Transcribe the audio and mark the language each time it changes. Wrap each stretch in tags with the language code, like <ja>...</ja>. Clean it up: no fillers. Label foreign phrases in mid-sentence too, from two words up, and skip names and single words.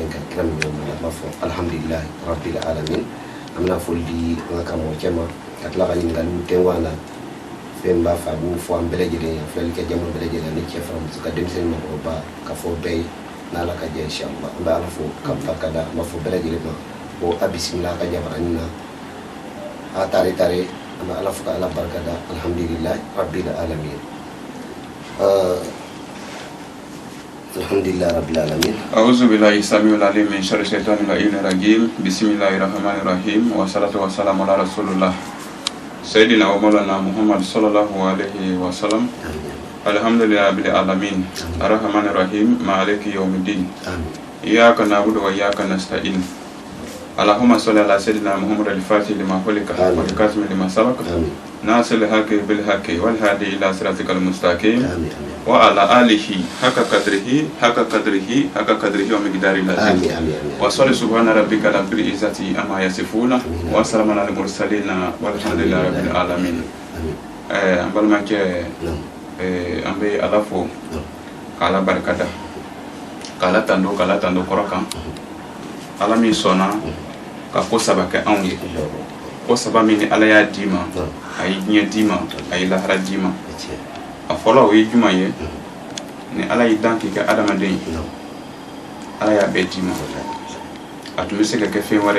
<bm>in kan kira min bɛ an b'a fɔ</bm> <ar>الحمد لله رب العالمين</ar> <bm>an bɛna foli di an ka karamɔgɔcɛ ma ka tila ka ɲininkaliw tɛngu an na fɛn b'a fɛ a b'o fɔ an bɛɛ lajɛlen yan filɛlikɛ jama bɛɛ lajɛlen ni cɛ fara muso ka denmisɛnnin maakɔrɔba ka fɔ bɛɛ ye n'Ala ka jɛ inshallah an bɛ Ala fo ka barikada an b'a fɔ bɛɛ lajɛlen ma ko a bisimila ka jabaranin na a tare an bɛ Ala fo ka Ala barikada</bm> <ar>الحمد لله رب العالمين الحمد لله رب العالمين. أعوذ بالله السميع العليم من شر الشيطان الرجيم. بسم الله الرحمن الرحيم والصلاة والسلام على رسول الله سيدنا ومولانا محمد صلى الله عليه وسلم. الحمد لله رب العالمين. الرحمن الرحيم مالك يوم الدين. إياك نعبد وإياك نستعين. اللهم صل على سيدنا محمد الفاتح لما أغلق والخاتم لما سبق ناصر الحق بالحق والهادي إلى صراطك المستقيم وعلى آله حق قدره ومقداره العظيم وصل سبحان ربك رب العزة عما يصفون وسلام على المرسلين والحمد لله رب العالمين.</ar> <bm>Ambalmanke ambe alafo kala barkada kala tando korokan alami sona ka ko saba kɛ anw ye ko saba min ni Ala y'a di ma a ye diɲɛ di ma a ye lahara di ma a fɔlɔ o ye juma ye ni Ala y'i dan k'i kɛ adamaden ye Ala y'a bɛɛ di ma a tun bɛ se ka kɛ fɛn wɛrɛ</bm>